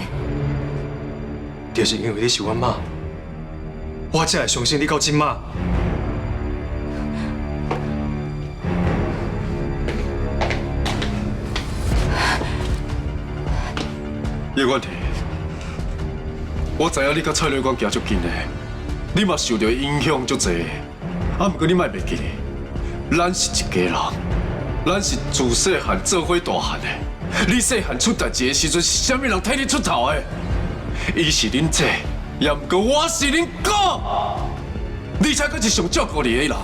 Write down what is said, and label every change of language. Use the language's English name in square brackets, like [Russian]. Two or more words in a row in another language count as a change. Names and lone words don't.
[Min Nan Chinese] 就是因为你是阮妈，我才会相信你到今妈。叶冠廷，我知影你甲蔡律官行足近的，你嘛受到影响足济，啊，不过你莫袂记，咱是一家人，咱是自细汉做伙大汉的。你细汉出代志的时阵，是啥物人替你出头的？伊是恁姐，也毋过我是恁哥，而且佫是上照顾你的人。